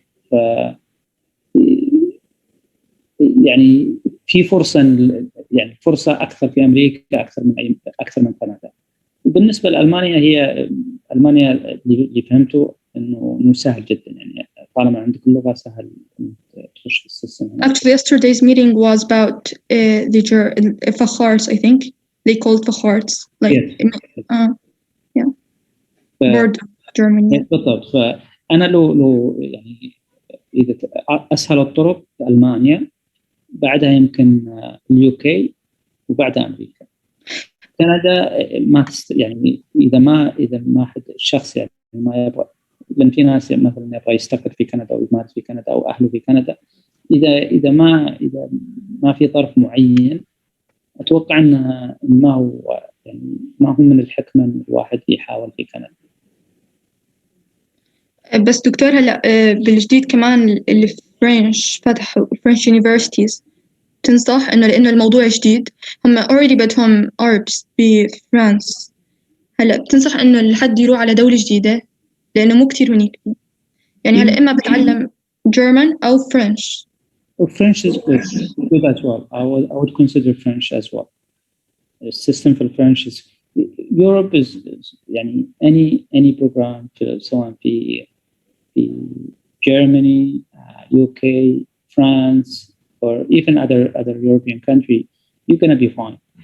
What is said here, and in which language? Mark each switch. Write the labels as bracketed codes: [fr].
[ar] ف يعني في فرصة يعني فرصة أكثر في أمريكا أكثر من كندا. وبالنسبة لألمانيا هي ألمانيا اللي فهمته إنه سهل جدا يعني طالما عندك اللغة سهل تخش في السيستم. [en] Actually, yesterday's meeting was about the facharts. I think they called facharts like yeah. Board Germany. [ar] بالضبط. فأنا لو يعني إذا أسهل الطرق ألمانيا بعدها يمكن اليوكي وبعدها أمريكا. كندا ما يعني إذا ما حد الشخص يعني ما يبغى لأن في ناس مثلا يبغى يستقر في كندا أو يمارس في كندا أو أهله في كندا إذا ما في طرف معين أتوقع أنه ما هو من الحكمة أن الواحد يحاول في كندا. بس دكتور هلا بالجديد كمان اللي في فرنش فتحوا فرنش يونيفرسيتيز تنصح إنه لأنه الموضوع جديد هم already بدهم ARBs بفرنسا هلا بتنصح إنه الحد يروح على دولة جديدة لأنه مو كتير هنيك يعني هلا إما بتعلم German أو French. [en] French is good as well. I would consider French as well. The system for French is Europe is يعني any program [ar] سواء في [en] Germany, UK, France, or even other European country, you're gonna be fine.